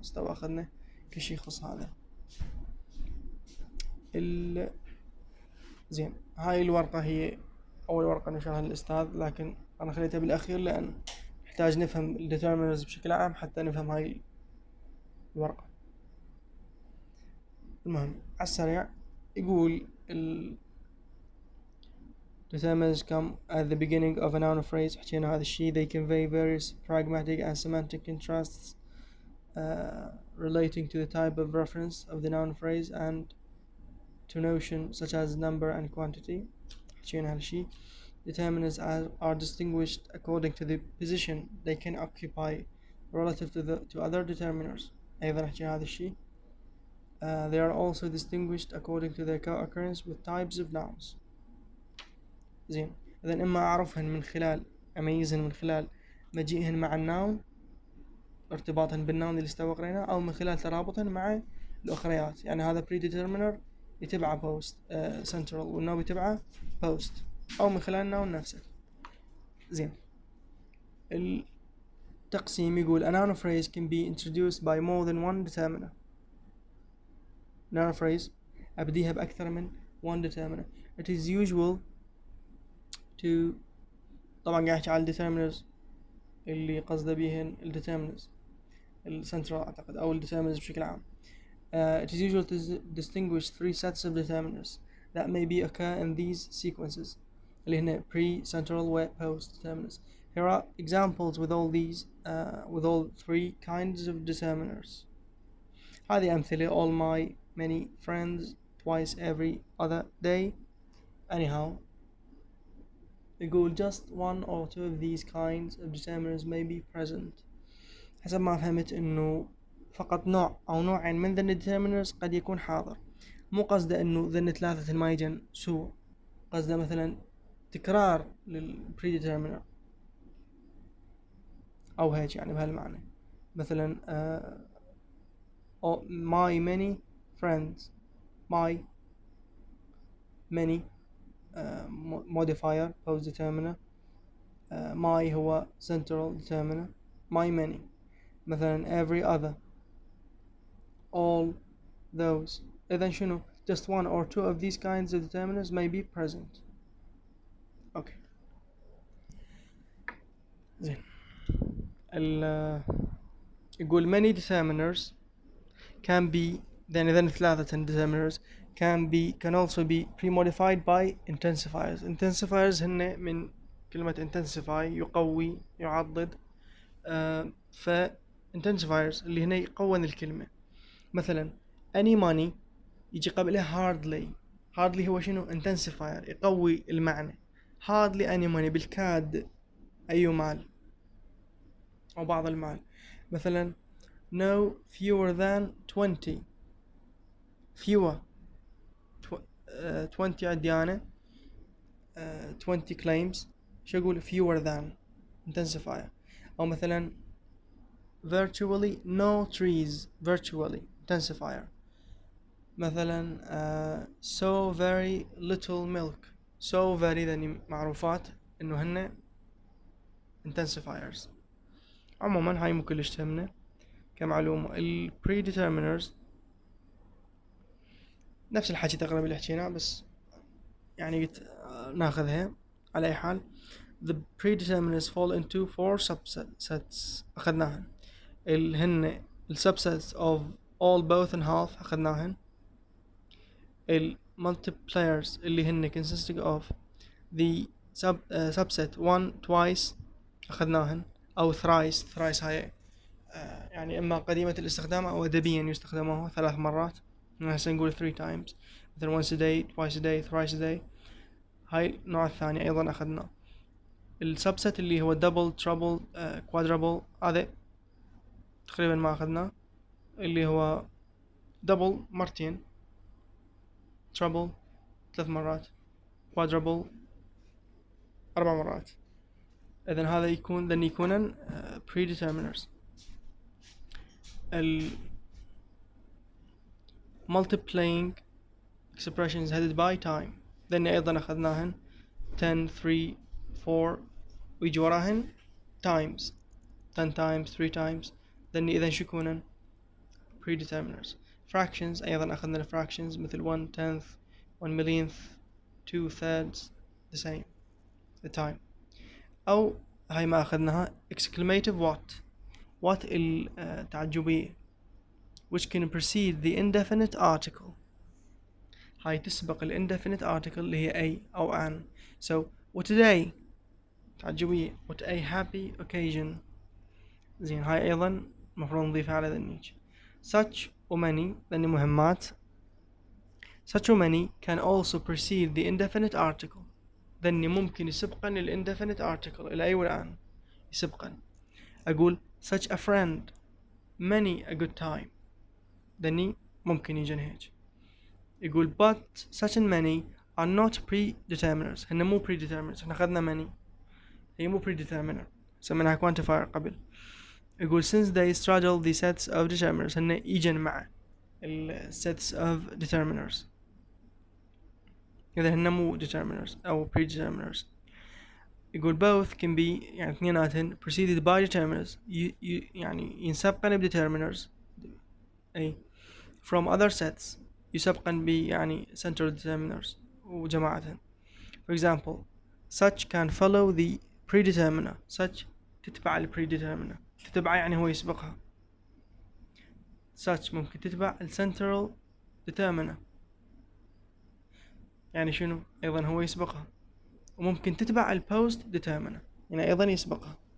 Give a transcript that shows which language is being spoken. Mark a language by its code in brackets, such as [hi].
[ar] استوى أخذنا كل شيء يخص هذا. زين، هاي الورقة هي أول ورقة نشرها للأستاذ، لكن أنا خليتها بالأخير لأن نحتاج نفهم الديترمينرز بشكل عام حتى نفهم هاي الورقة. المهم على السريع يقول [en] determiners come at the beginning of a noun or phrase. [ar] حكينا هذا الشيء. [en] They convey various pragmatic and semantic contrasts relating to the type of reference of the noun phrase and to notions such as number and quantity. [ar] حكينا هذا الشيء. [en] Determiners are distinguished according to the position they can occupy relative to other determiners. [ar] أيضا حكينا هذا الشيء. [en] They are also distinguished according to their co-occurrence with types of nouns. [ar] زين، إذن إما أعرفهن من خلال أميزهن من خلال مجيئهن مع الناون، ارتباطهن بالناون اللي استوى قريناه، أو من خلال ترابطهن مع الأخريات. يعني هذا predeterminer يتبعه post central والنو يتبعه post، أو من خلال الناون نفسه. زين، التقسيم يقول [en] a noun phrase can be introduced by more than one determiner. [ar] noun phrase أبديها بأكثر من one determiner. [en] It is usual to، [ar] طبعا قاعد أحكي على determiners اللي قصده بيهن determiners السنترال أعتقد أو determiners بشكل عام. [en] It is usual to distinguish three sets of determiners that may be occur in these sequences اللي هنا pre, central و post determiners. Here are examples with all three kinds of determiners. [ar] هذه أمثلة: [en] all my many friends, twice every other day. Anyhow, يقول just one or two of these kinds of determiners may be present. [ar] حسب ما فهمت إنه فقط نوع أو نوعين من ذن determiners قد يكون حاضر. مو قصده إنه ذن ثلاثة ما يجن سوء، قصده مثلا تكرار للpredeterminer أو هيك، يعني بهالمعنى. [en] مثلا my many friends. my many modifier post determiner. my هو central determiner. my many. مثلا every other. all those. [ar] إذن شنو؟ [en] just one or two of these kinds of determiners may be present. okay. [ar] زين، يقول [en] many determiners can be then ثلاثة determiners can also be pre-modified by intensifiers. [ar] intensifiers هن من كلمة intensify يقوي يعضد. ف intensifiers اللي هنا يقوّن الكلمة. مثلا any money يجي قبلها hardly هو شنو intensifier يقوي المعنى. [en] hardly any money [ar] بالكاد أي مال أو بعض المال. مثلا [en] no fewer than 20 [ar] fewer 20 عندي أنا 20 claims شو أقول fewer than intensifier. [en] أو مثلا virtually no trees virtually intensifier. مثلا so very little milk so very [ar] ذني معروفات إنه هن [en] intensifiers. [ar] عموما هاي مو كلش تهمنا كمعلومة. ال predeterminers نفس الحكي تقريبا اللي حكيناه بس يعني قلت ناخذها على أي حال. [en] The predeterminers fall into 4 subsets أخذناهن. هن subsets of all both and half أخذناهن. [ar] multipliers اللي هن [en] consisting of the subset 1 twice [ar] أخذناهن أو thrice هاي يعني إما قديمة الاستخدام أو أدبيا يستخدموها 3 مرات. هسه نقول [en] 3 times مثلا once a day twice a day thrice a day. [ar] هاي النوع الثاني أيضا أخذناه. السبست اللي هو double treble quadruple هذا تقريبا ما أخذناه. اللي هو double مرتين treble 3 مرات quadruple 4 مرات. إذن هذا يكونن predeterminers. [en] multiplying expressions headed by time [ar] ذن أيضا أخذناهن 10 3 4 ويجي وراهن times 10 times 3 times ذن إذا شو يكونن predeterminers. [en] fractions [ar] أيضا أخذنا الفراكشنز مثل [en] 1 tenth 1 millionth 2 thirds the same the time. [ar] أو هاي ما أخذناها [en] exclamative what التعجبية which can precede the indefinite article. [ar] هاي تسبق ال indefinite article اللي هي a أو an. [en] so what a day تعجبية what a happy occasion. [ar] زين هاي أيضا مفروض نضيفها على ذنيج. such و many ذني مهمات. [en] such و many can also precede the indefinite article [ar] ذني ممكن يسبقن ال indefinite article إلى a والآن يسبقن. [en] أقول such a friend many a good time [ar] ذني ممكن يجن هيك. [en] يقول but such and many are not predeterminers [ar] هن مو [en] predeterminers. [ar] احنا أخذنا many هي مو predeterminer سميناها quantifier قبل. [en] يقول since they straddle the sets of determiners هن يجن مع ال sets of determiners [ar] إذا هن مو [en] determiners أو predeterminers. [ar] يقول both can be يعني اثنيناتهن preceded by determiners يعني ينسبقن ب determiners أي [en] from other sets [ar] يسبقن ب يعني central determiners وجماعتهن. [en] for example such can follow the predeterminer such تتبع ال predeterminer [ar] تتبع يعني هو يسبقها. such ممكن تتبع ال central determiner يعني شنو أيضا هو يسبقها. وممكن تتبع ال post determiner يعني أيضا يسبقها.